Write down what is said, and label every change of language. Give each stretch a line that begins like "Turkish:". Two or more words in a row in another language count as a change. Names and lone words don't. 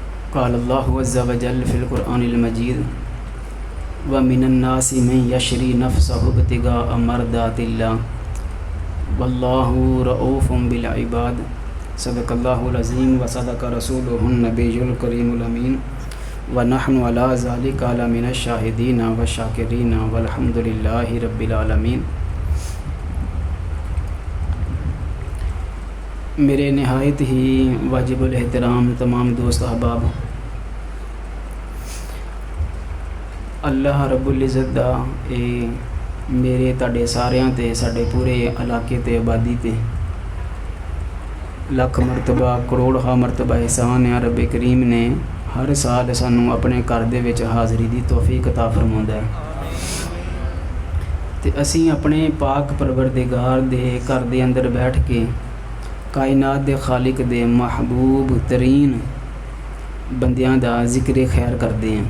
Arabic: قال الله عز وجل في القرآن المجيد ومن الناس من يشري نفسه ابتغاء مرضات الله والله رءوف بالعباد. صدق الله العظيم وصدق رسوله النبي الكريم الأمين ونحن على ذلك من الشاهدين والشاكرين والحمد لله رب العالمين.
Punjabi: میرے نہایت ہی واجب الاحترام تمام دوست احباب, اللہ
Arabic: رب العزة
Punjabi: دا میرے تہاڈے ساریاں تے ساڈے پورے علاقے تے آبادی تے لکھ مرتبہ کروڑ مرتبہ احسان ہے. رب کریم نے ہر سال سانوں اپنے گھر دے وچ حاضری دی توفیق عطا فرماؤندا ہے تے اسیں اپنے پاک پروردگار دے گھر دے اندر بیٹھ کے کائنات دے خالق دے محبوب ترین بندیاں دا ذکر خیر کرتے ہیں.